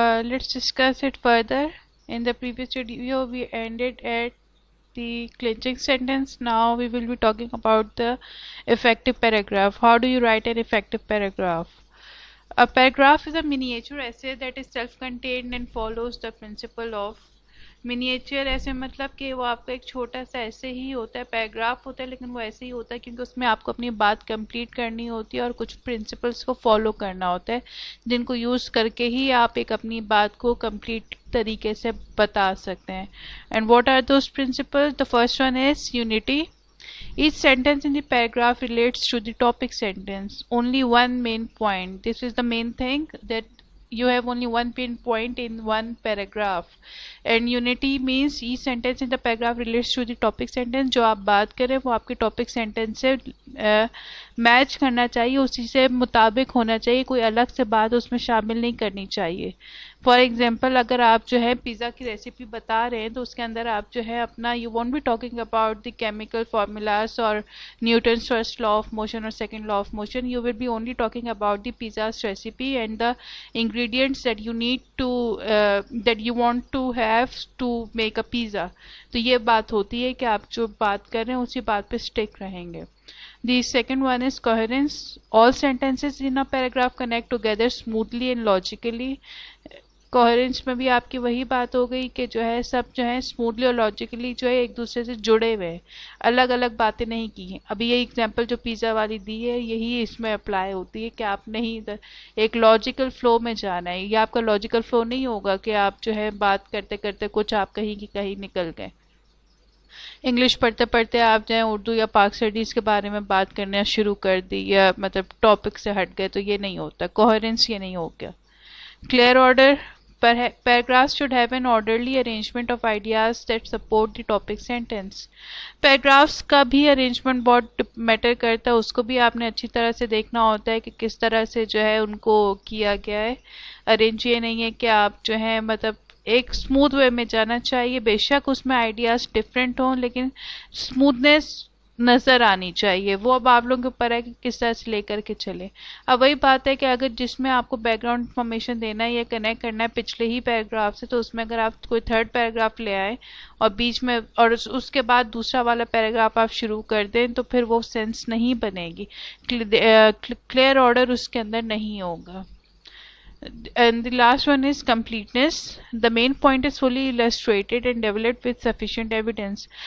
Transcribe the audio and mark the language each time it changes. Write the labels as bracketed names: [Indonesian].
[English] Let's discuss it further. In the previous video, we ended at the clinching sentence. Now we will be talking about the effective paragraph. How do you write an effective paragraph? A paragraph is a miniature essay that is self-contained and follows the principle of [Urdu] miniature ایسے مطلب کہ وہ آپ کا ایک چھوٹا سا ایسے ہی ہوتا ہے، پیراگراف ہوتا ہے لیکن وہ ایسے ہی ہوتا ہے کیونکہ اس میں آپ کو اپنی بات کمپلیٹ کرنی ہوتی ہے اور کچھ پرنسپلس کو فالو کرنا ہوتا ہے جن کو یوز کر کے ہی آپ ایک اپنی بات کو کمپلیٹ طریقے سے بتا سکتے ہیں. [English] And what are those principle? The first one is unity. Each sentence in the paragraph relates to the topic sentence. Only one main point. This is the main thing, that you have only one main point in one paragraph. And unity means each sentence in the paragraph relates to the topic sentence. [Urdu] جو آپ بات کریں وہ آپ کے topic sentence سے match کرنا چاہیے، اسی سے مطابق ہونا چاہیے، کوئی الگ سے بات اس میں شامل نہیں کرنی چاہیے. فار ایگزامپل اگر آپ جو ہے پیزا کی ریسیپی بتا رہے ہیں تو اس کے اندر آپ جو ہے اپنا [English] you won't be talking about the chemical formulas اور Newton's first law of motion [Urdu] اور second law of motion. [English] you will be only talking about the pizza's recipe [Urdu] and the [English] ingredients that you need to that you want to have to make a pizza. [Urdu] تو یہ بات ہوتی ہے کہ آپ جو بات کر رہے ہیں اسی بات پہ اسٹک رہیں گے. [English] The second one is coherence. All sentences in a paragraph connect together smoothly and logically. [Urdu] Coherence میں بھی آپ کی وہی بات ہو گئی کہ جو ہے سب جو ہے اسموتھلی اور لاجیکلی جو ہے ایک دوسرے سے جڑے ہوئے ہیں، الگ الگ باتیں نہیں کی ہیں. ابھی یہ ایگزامپل جو پیزا والی دی ہے یہی اس میں اپلائی ہوتی ہے کہ آپ نہیں ایک لاجیکل فلو میں جانا ہے. یہ آپ کا لاجیکل فلو نہیں ہوگا کہ آپ جو ہے بات کرتے کرتے کچھ آپ کہیں کی کہیں نکل گئے، انگلش پڑھتے پڑھتے آپ جائیں اردو یا پاک اسٹڈیز کے بارے میں بات کرنا شروع کر دی یا مطلب ٹاپک سے ہٹ گئے، تو یہ نہیں ہوتا. کوہرنس یہ نہیں ہو گیا. [English] Clear order. Paragraphs should have an orderly arrangement of ideas that support the topic sentence. [Urdu] Paragraphs کا بھی arrangement بہت میٹر کرتا ہے، اس کو بھی آپ نے اچھی طرح سے دیکھنا ہوتا ہے کہ کس طرح سے جو ہے ان کو کیا گیا ہے. ارینج یہ نہیں ہے کہ آپ جو ہے مطلب ایک اسموتھ وے میں جانا چاہیے، بے شک اس میں آئیڈیاز ڈفرینٹ ہوں لیکن اسموتھنیس نظر آنی چاہیے. وہ اب آپ لوگوں کے اوپر ہے کہ کس طرح سے لے کر کے چلے. اب وہی بات ہے کہ اگر جس میں آپ کو بیک گراؤنڈ انفارمیشن دینا ہے یا کنیکٹ کرنا ہے پچھلے ہی پیراگراف سے، تو اس میں اگر آپ کوئی تھرڈ پیراگراف لے آئیں اور بیچ میں اور اس کے بعد دوسرا والا پیراگراف آپ شروع کر دیں تو پھر وہ سینس نہیں بنے گی، کلیئر آرڈر اس کے اندر نہیں ہوگا. [English] And the last one is completeness. The main point is fully illustrated and developed with sufficient evidence.